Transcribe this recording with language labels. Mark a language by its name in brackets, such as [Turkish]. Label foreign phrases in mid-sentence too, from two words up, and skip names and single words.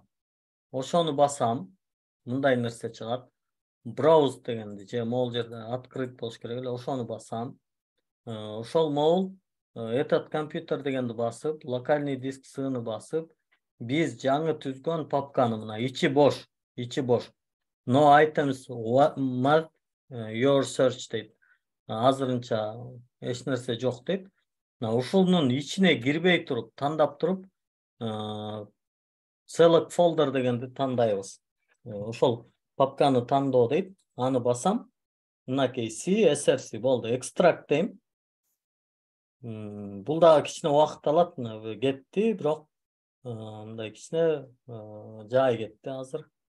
[Kyrgyz] Ошону басам, мындай нерсе чыгат. Browse дегенди, же могул жерде открыть болуш керек эле, ошону басам. Ошол могул [Russian] этот компьютер [Kyrgyz] дегенди басып, [Russian] локальный диск [Kyrgyz] S'ны басып, биз жаңы түзгөн папканы, мына ичи бош. [English] No items marked your search [Kyrgyz] дейт. Азырынча эч нерсе жок дейт. Ушунун ичине кирбей туруп, тандап туруп, [English] select folder [Kyrgyz] дегенди тандайбыз. Ошол папканы тандоо дейт. Аны басам. Мынакей C, SRC болду. Extract дейм. Бул дагы кичине убакыт алат, кетти, бирок мындай кичине жай кетти азыр.